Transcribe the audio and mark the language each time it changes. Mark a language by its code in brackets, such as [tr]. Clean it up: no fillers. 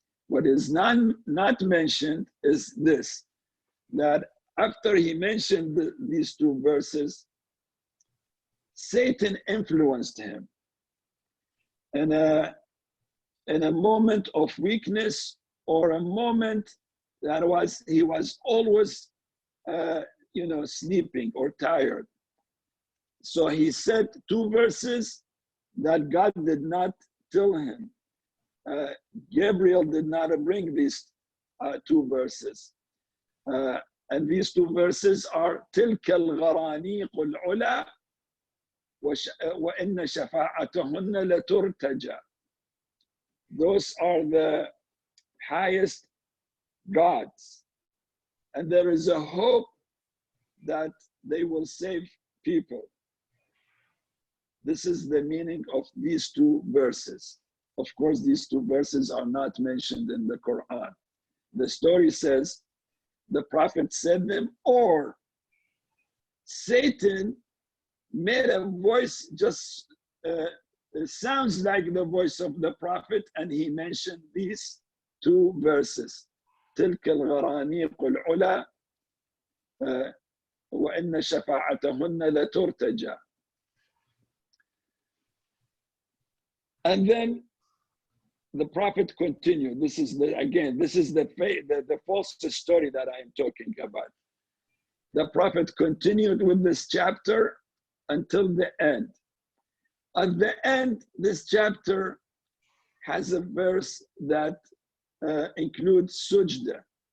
[en] What is not mentioned is this, that after he mentioned these two verses, Satan influenced him in a moment of weakness, or a moment that he was always sleeping or tired. So he said two verses that God did not tell him. Gabriel did not bring these two verses. And these two verses are [ar] تِلْكَ الْغَرَانِيقُ الْعُلَى وَإِنَّ شَفَاعَتَهُنَّ لَتُرْتَجَى. [en] Those are the highest gods. And there is a hope that they will save people. This is the meaning of these two verses. Of course, these two verses are not mentioned in the Quran. The story says the Prophet said them, or Satan made a voice, just it sounds like the voice of the Prophet, and he mentioned these two verses. [ar] تلك الغرانيق العلا وإن شفاعتهن لترتجى. [en] And then the Prophet continued. This is the false story that I am talking about. The Prophet continued with this chapter until the end. At the end, this chapter has a verse that includes sujda.